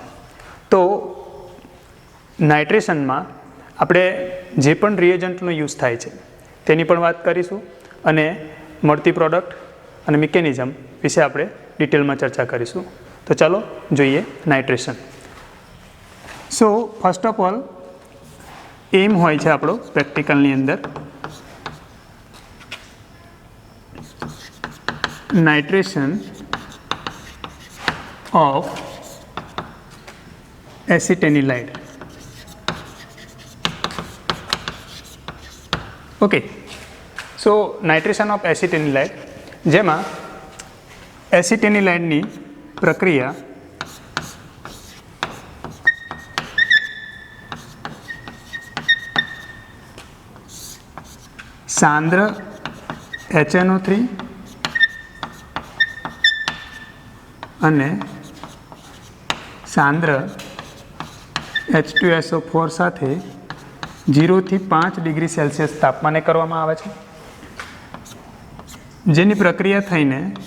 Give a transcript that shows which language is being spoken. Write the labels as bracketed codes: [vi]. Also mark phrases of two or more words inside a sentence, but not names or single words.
[gu] તો નાઇટ્રેશનમાં આપણે જે પણ રિએજન્ટનો યુઝ થાય છે તેની પણ વાત કરીશું અને મળતી પ્રોડક્ટ અને મિકેનિઝમ વિશે આપણે ડિટેલમાં ચર્ચા કરીશું. તો ચાલો જોઈએ નાઇટ્રેશન. [en] So first of all [gu] એમ હોય છે આપણો પ્રેક્ટિકલની અંદર [en] nitration of acetanilide. Okay, so nitration of acetanilide, [gu] જેમાં એસિટેનિલાઇડની પ્રક્રિયા સાંદ્ર HNO3 અને સાંદ્ર H2SO4 સાથે 0 થી 5 ડિગ્રી સેલ્સિયસ તાપમાને કરવામાં આવે છે, જેની પ્રક્રિયા થઈને